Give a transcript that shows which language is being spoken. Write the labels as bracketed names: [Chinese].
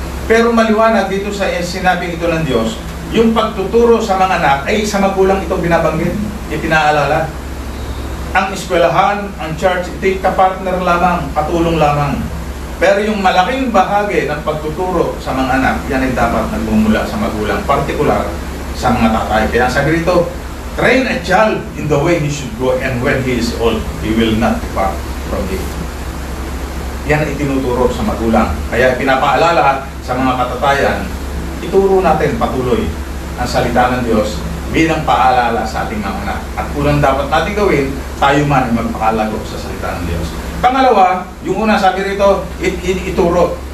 [Filipino] Pero maliwanag dito sa sinabing ito ng Diyos, yung pagtuturo sa mga anak ay sa magulang ito binabanggit, ipinaalala. Ang eskwelahan, ang church, ito'y kapartner lamang, katulong lamang. Pero yung malaking bahagi ng pagtuturo sa mga anak, yan ay dapat nagmumula sa magulang, partikular sa mga tatay. Kaya sabi rito, [English] "Train a child in the way he should go, and when he is old, he will not depart from it." [Filipino] Yan ay tinuturo sa magulang. Kaya pinapaalala sa mga katatayan, ituro natin patuloy ang salita ng Diyos bilang paalala sa ating mga anak. At unang dapat natin gawin, tayo man ay magpakalago sa salita ng Diyos. Pangalawa, yung una sabi rito, ituro.